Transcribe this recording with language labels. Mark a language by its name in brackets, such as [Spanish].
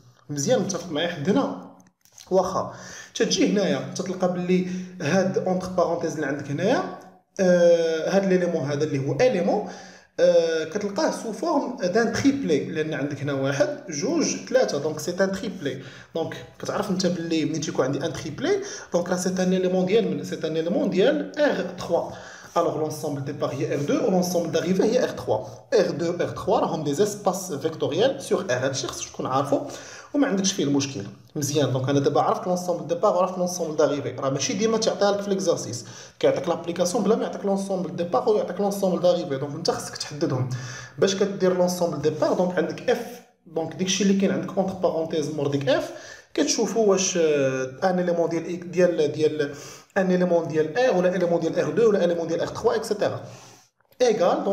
[Arabic] مزيان، متفق معايا حد هنا؟ واخا تجي هنايا تتلقى بلي هاد اونتر بارونتيز اللي عندك هنايا هاد ليليمون هذا اللي هو اليمون كتلقاه سو فورم دان تريبلي، لان عندك هنا واحد جوج ثلاثه، دونك سي ان تريبلي. دونك كتعرف انت بلي ملي تيكون عندي ان تريبلي دونك راه سي ان اليمون ديال سي ان اليمون ديال ار 3. [French] Alors l'ensemble départ [Arabic] هي [French] R2 [Arabic] و [French] l'ensemble d'arrivée هي R3. [Arabic] R2 R3 راهم دي اسباس فيكتوريال سور R. هادشي خصك تكون عارفو وما عندكش فيه المشكل. مزيان. دونك انا دابا عرفت لونسومبل ديبار وعرفت لونسومبل داريفي، راه ماشي ديما تعطيها لك في ليكزارسيس، كيعطيك لابليكاسيون بلا ما يعطيك لونسومبل ديبار ويعطيك لونسومبل داريفي. دونك انت خصك تحددهم باش كدير لونسومبل ديبار. دونك عندك اف، دونك داكشي اللي كاين عندك اونتر بارونتيز مور ديك اف كتشوفوا واش ان اليمون ديال ان اليمون ديال ار ولا اليمون ديال ار 2 ولا اليمون ديال ار 3 اكسيتيرا ايغال.